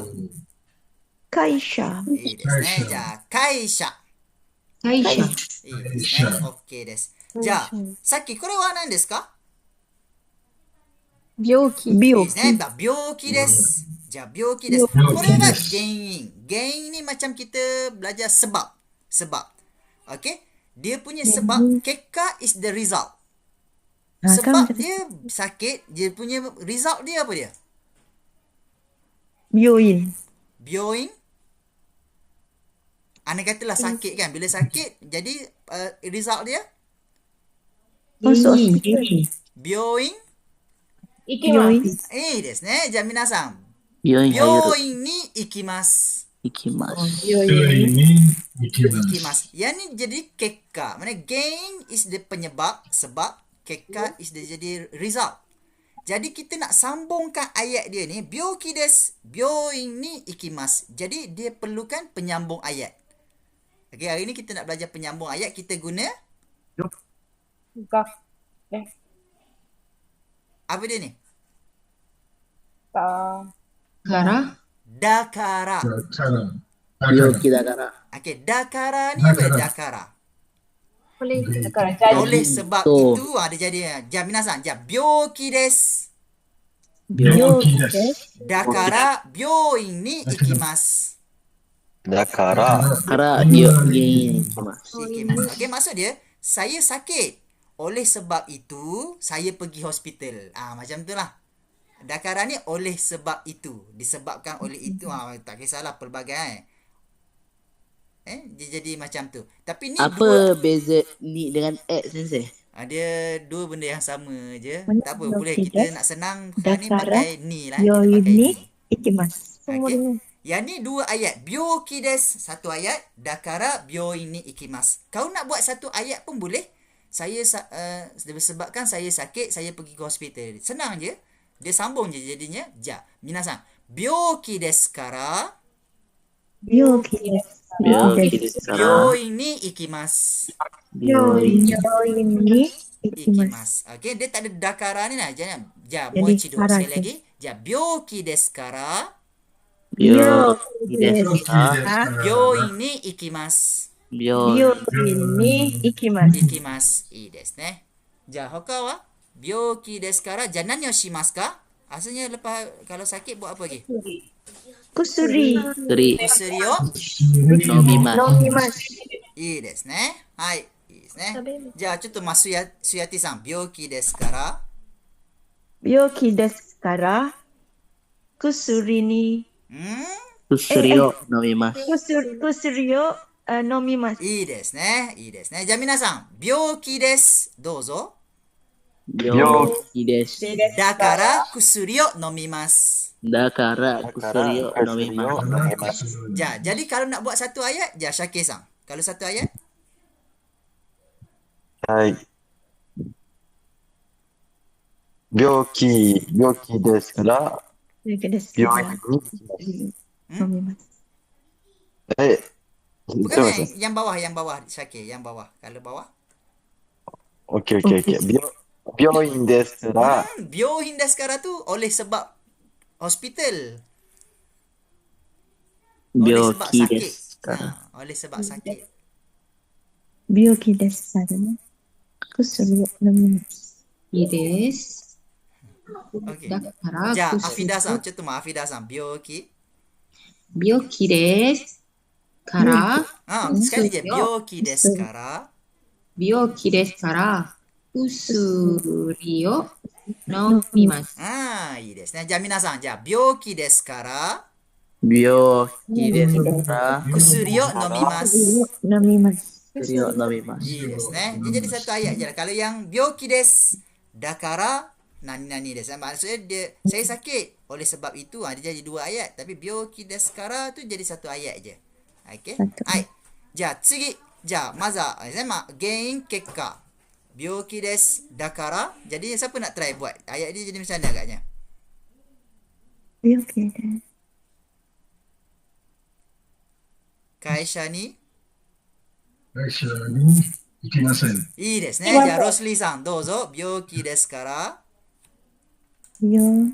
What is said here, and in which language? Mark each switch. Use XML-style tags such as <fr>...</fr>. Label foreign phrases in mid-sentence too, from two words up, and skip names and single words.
<ja>Kaisha. いいですね。じゃあ会社。 Kaisha. いいですね。OK です。じゃあ、さっきこれは何ですか？ Byoki. いいです Byoki. ね。病気です。じゃあ病気です。これが原因。原因 に</ja> <ms>macam kita belajar sebab. Sebab. Okay? Dia punya sebab,</ms> <en>keka is the result.</en> <ms>Sebab dia sakit, dia punya result dia apa dia?</ms> <ja>Byoin.</ja> <ms>Byoin. Anda katalah sakit kan. Bila sakit, jadi result dia? Masuk hospital.</ms> <ja>Byoin. Byoin. いいですね。じゃあ皆さん。病院入る。病院に行きます。行きます。</ja> <ms>行きます。Yang ni jadi keka. Mana gain</ms> <en>is the</en> <ms>penyebab, sebab.</ms> <en>Keka is the jadi result.</en> <ms>Jadi kita nak sambungkan ayat dia ni.</ms> <ja>病気です. 病院に行きます.</ja> <ms>Jadi dia perlukan penyambung ayat. Okay, hari ni kita nak belajar penyambung ayat. Kita guna apa dia ni?</ms> <ja>Gara. Dakara. 病気だから。</ja> <ms>Okay, dakara ni apa? Dakara. Oleh sebab Betul. itu ada jadi.</ms> <ja>じゃ皆さん、じゃ病気です. 病気。だから病院に行きます. だから、から、病院に行きます。 Ikimasu.</ja> <ms>Okay, maksud dia saya sakit. Oleh sebab itu saya pergi hospital. Macam tu lah. Dakara ni oleh sebab itu. Disebabkan oleh itu. Tak kisahlah pelbagai. Dia jadi macam tu. Tapi ni Apa beza ni dengan X, Sensei? dia dua benda yang sama je. Mana Tak apa, yang boleh tidak? kita nak senang hari ni</ms> <ja>Dakara,</ja> <ms>pakai ni lah. Kita</ms> <ja>Byoin</ja> <ms>pakai ni ni. ikimasu. Semua Okay. dengan Yang ni dua ayat.</ms> <ja>病気です</ja> <ms>satu ayat.</ms> <ja>だから病院に行きます.</ja> <ms>Kau nak buat satu ayat pun boleh. Saya sebabkan saya sakit, saya pergi ke hospital. Senang je. Dia sambung je jadinya.</ms> <ja>じゃ。皆さん. 病気ですから病気です. 病気ですから。病院に行きます. 病院。病院に行きます. Ikimasu.</ja> <ms>Okay, dia tak ada dakara ni lah. Jangan. Ja, Jadi</ms> <ja>moichido. kara</ja> <ms>Sekali je. lagi.</ms> <ja>じゃ、病気ですから病気ですか病院に行きます. 病院。病院に行きます. 行きます。いいですね. じゃ、ほかは病気ですからじゃ何をしますか?</ja> <ms>Asalnya lepas kalau sakit buat apa lagi?</ms> <ja>Kusuri. 薬薬を飲みます。 Nomimasu. いいですね。はい。いいですね。じゃあ、ちょっと、すやてさん、病気ですから、病気ですから薬に薬を飲みます。薬を飲みます. いいですね。いいですね。じゃあ、皆さん、病気です。どうぞ。病気です。だから、薬を飲みます。だから薬を飲みをま飲みます。</ja> <ms>Jadi kalau nak buat satu ayat, Syakir sang. Kalau satu ayat,</ms> <ja>はい。病気ですから、病気です病 kara 院に行きます。 nomimasu.</ja> <ms>bukan Betul, Mas? yang bawah, Syakir, yang bawah. Kalau bawah,</ms> <ja>OK, OK, OK. 病院ですから、</ja> <ms>byohin dah sekarang tu oleh sebab hospital.</ms> <ja>す。</ja> <ms>Oleh</ms> <ja>病</ja> <ms>sebab</ms> <ja>気</ja> <ms>sakit.</ms> <ja>ですから。</ja> <ms>Oleh sebab sakit.</ms> <ja>病気ですから薬を飲みます. いいです。 Okay. だから、 Ja, 薬 Afida sang, ちょっとAfida sang, byoki. 病気です。 から</ja> <ms>sekali je.</ms> <ja>薬を病気ですから. 病気ですから薬を飲みます。いいですね。じゃあ皆さん、じゃあ、病気ですから、病気ですから. 薬を飲みます。 Nomimasu. 薬を飲みます. いいですね。</ja> <ms>Dia jadi satu ayat je lah. Kalau yang</ms> <ja>病気です、だから、何々です.</ja> <ms>Maksudnya dia, saya sakit. Oleh sebab itu, dia jadi 2 ayat. Tapi</ms> <ja>病気ですから</ja> <ms>tu jadi 1 ayat je. Okay? Satu.</ms> <ja>Hai. じゃあ次。じゃあ、まずは、原因、結果。病気です。だから。</ja> <ms>Jadi, siapa nak try buat? Ayat dia jadi macam mana agaknya?</ms> <ja>病気です. 会社に会社に行きません。いいですね。じゃあ、ロスリーさん、どうぞ。病気ですから。病</ja>